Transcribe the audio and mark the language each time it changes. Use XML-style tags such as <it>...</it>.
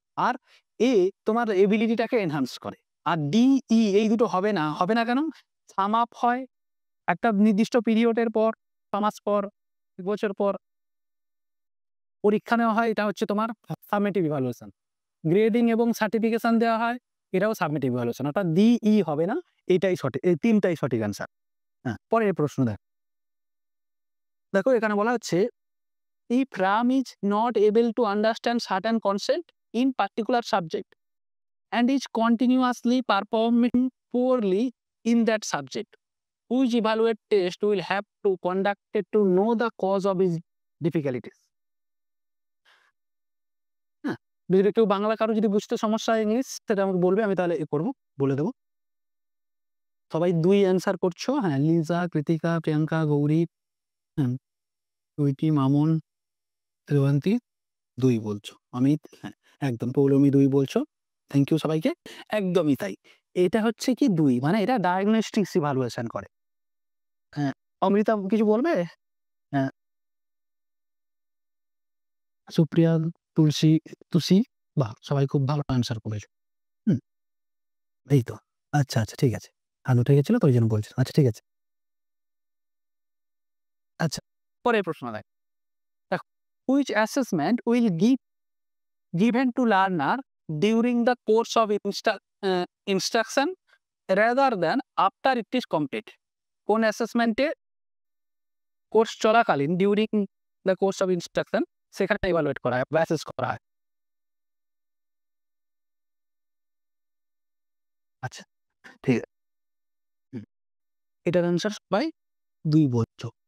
<bn>আর তোমার এবিলিটিটাকে এনহান্স করে। আর এই দুটো হবে না কেন? সাম আপ হয় একটা নির্দিষ্ট পিরিয়ডের পর, ৬ মাস পর, ১ বছর পর পরীক্ষা নেওয়া হয়, এটা হচ্ছে তোমার সামেটিভ ইভ্যালুয়েশন। গ্রেডিং এবং সার্টিফিকেশন দেওয়া হয়, এটাও সামেটিভ ইভ্যালুয়েশন। অর্থাৎ হবে না, এটাই সঠিক। এই ৩ টাই সঠিক অ্যান্সার। হ্যাঁ, পরের প্রশ্ন দেখো এখানে বলা হচ্ছে,</bn> <en>if Ram is not able to understand certain concept in particular subject and is continuously performing poorly in that subject, which evaluate test will have to conducted to know the cause of his difficulties?</en> <bn>হ্যাঁ, যদি কেউ বাংলা কারো যদি বুঝতে সমস্যা হয় English, সেটা আমাকে বলবে, আমি তাহলে করবো, বলে দেবো। সবাই 2 অ্যান্সার করছো। হ্যাঁ, লিজা, কৃতিকা, প্রিয়াঙ্কা, গৌরী, হ্যাঁ, সুইটি, মামুন, রেবন্তী 2 বলছো। অমিত, হ্যাঁ, একদম পৌলমী 2 বলছো। থ্যাংক ইউ সবাইকে। একদমই তাই। এটা হচ্ছে কি 2, মানে এটা ডায়াগনস্টিক্স ইভ্যালুয়েশন করে। হ্যাঁ, অমৃতা কিছু বলবে? হ্যাঁ, সুপ্রিয়া, তুলসী, তুসি, বাহ! সবাই খুব ভালো অ্যান্সার করেছো। হুম, এই তো। আচ্ছা, আচ্ছা, ঠিক আছে। হাত উঠে গেছিল তো ওইজন্য বলছি। আচ্ছা, ঠিক আছে। আচ্ছা, পরের প্রশ্ন দেখো।</bn> <en>Which assessment will given to learner during the course of instruction rather than after it is complete?</en> <bn>কোন অ্যাসেসমেন্টে কোর্স চলাকালীন during the course of instruction সেখানে ইভালুয়েট করা হয় বা অ্যাসেস করা হয়? আচ্ছা, ঠিক আছে। হুম, এটার অ্যান্সার সবাই 2 বলছো।</bn>